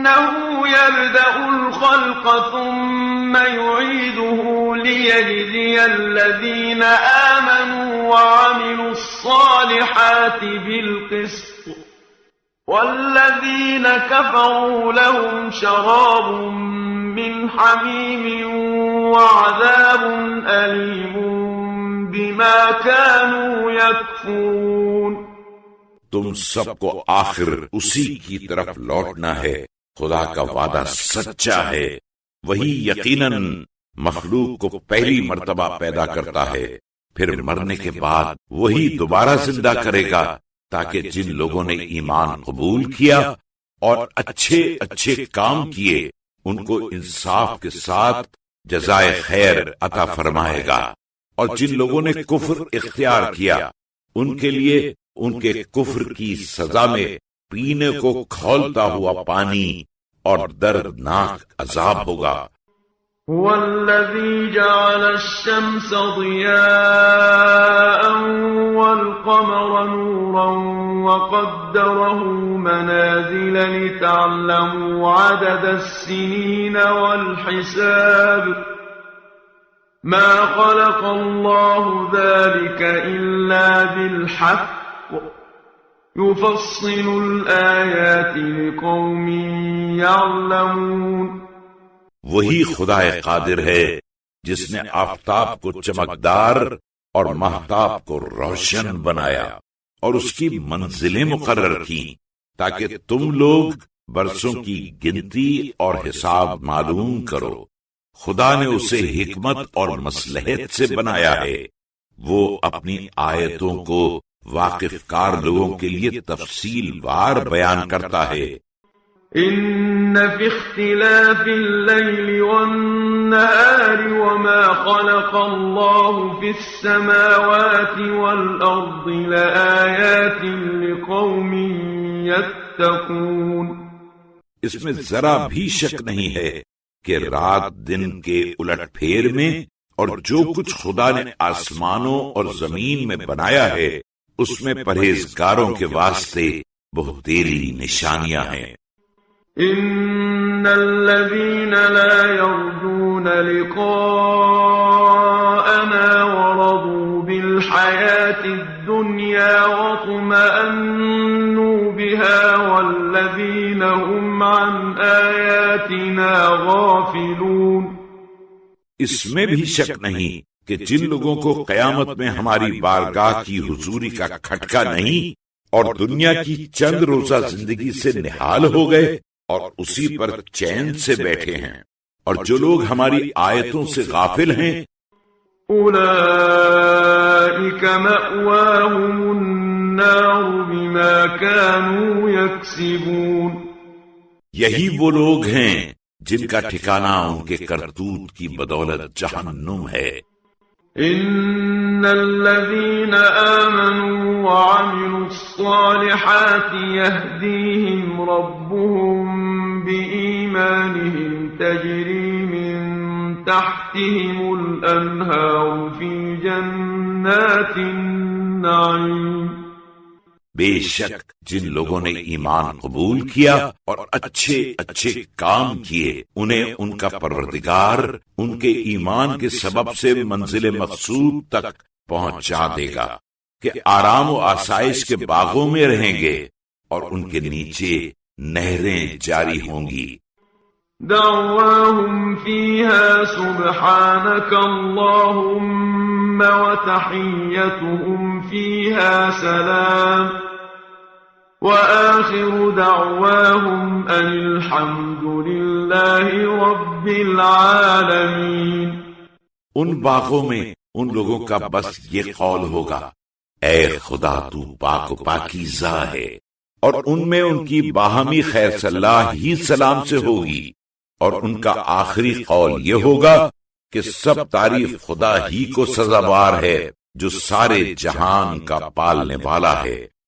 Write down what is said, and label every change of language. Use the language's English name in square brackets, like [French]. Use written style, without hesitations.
[Arabic] إنه يبدأ الخلق ثم يعيده ليجزي الذين آمنوا وعملوا الصالحات بالقسط والذين كفروا لهم شراب من حميم وعذاب أليم بما كانوا يكفرون۔ [Urdu] تم سب کو آخر اسی کی طرف لوٹنا ہے، خدا کا وعدہ سچا ہے، وہی یقیناً مخلوق کو پہلی مرتبہ پیدا کرتا ہے، پھر مرنے کے بعد وہی دوبارہ زندہ کرے گا، تاکہ جن لوگوں نے ایمان قبول کیا اور اچھے اچھے کام کیے ان کو انصاف کے ساتھ جزائے خیر عطا فرمائے گا، اور جن لوگوں نے کفر اختیار کیا ان کے لیے ان کے کفر کی سزا میں پینے کو کھولتا ہوا پانی اور دردناک عذاب ہوگا۔ [Arabic] هو الذي جعل الشمس ضياء والقمر نورا وقدره منازل لتعلموا عدد السنين والحساب ما خلق الله ذلك إلا بالحق يفصل الآيات لقوم يعلمون۔ [Urdu] وہی خدا قادر ہے جس نے آفتاب کو چمکدار اور مہتاب کو روشن بنایا اور اس کی منزلیں مقرر کی تاکہ تم لوگ برسوں کی گنتی اور حساب معلوم کرو۔ خدا نے اسے حکمت اور مصلحت سے بنایا ہے، وہ اپنی آیتوں کو واقف کار لوگوں کے لیے تفصیل وار بیان کرتا ہے۔ [Arabic] إن في اختلاف الليل والنهار وما خلق الله في السماوات والأرض لآيات لقوم يتقون۔ [Urdu] اس میں ذرا بھی شک نہیں ہے کہ رات دن کے الٹ پھیر میں اور جو کچھ خدا نے آسمانوں اور زمین میں بنایا ہے اس میں پرہیزگاروں کے واسطے بہتیری نشانیاں ہیں۔ [Arabic] إن الذين لا يرجون لقاءنا ورضوا بالحياة الدنيا واطمأنوا بها والذين هم عن آياتنا غافلون۔ [Urdu] اس میں بھی شک نہیں کہ جن لوگوں کو قیامت میں ہماری بارگاہ کی حضوری کا کھٹکا نہیں اور دنیا کی چند روزہ زندگی سے نہال ہو گئے اور اسی پر چین سے بیٹھے ہیں، اور جو لوگ ہماری آیتوں سے غافل ہیں [Arabic] اولئک مأواہم النار بما كانوا یکسبون، [Urdu] یہی وہ لوگ ہیں جن کا ٹھکانہ ان کے کرتوت کی بدولت جہنم ہے۔ [Arabic] ان الذين آمنوا وعملوا الصالحات يهديهم ربهم بإيمانهم تجري من تحتهم الأنهار في جنات النعيم۔ [Urdu] بے شک جن لوگوں نے ایمان قبول کیا اور اچھے اچھے کام کیے انہیں ان کا پروردگار ان کے ایمان کے سبب سے منزل مقصود تک پہنچا دے گا کہ آرام و آسائش کے باغوں میں رہیں گے اور ان کے نیچے نہریں جاری ہوں گی۔ [Arabic] دعواهم فيها سبحانك اللهم وتحيتهم فيها سلام وآخر دعواهم أن الحمد لله رب العالمين۔ [Urdu] ان باغوں میں ان لوگوں کا بس یہ قول ہوگا، اے خدا تو پاک و پاکیزہ ہے، اور ان میں ان کی باہمی خیر صلاح ہی سلام سے ہوگی، اور ان کا آخری قول یہ ہوگا کہ سب تعریف خدا ہی کو سزاوار ہے جو سارے جہان کا پالنے والا ہے۔